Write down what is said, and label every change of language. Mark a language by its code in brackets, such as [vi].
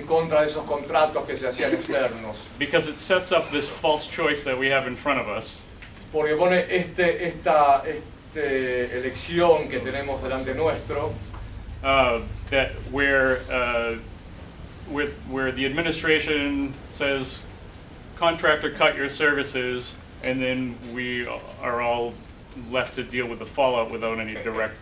[es] en contra de esos contratos que se hacían externos. [en] Because it sets up this false choice that we have in front of us. [es] Porque pone esta elección que tenemos delante nuestro. [en] That where the administration says, contractor, cut your services, and then we are all left to deal with the fallout without any direct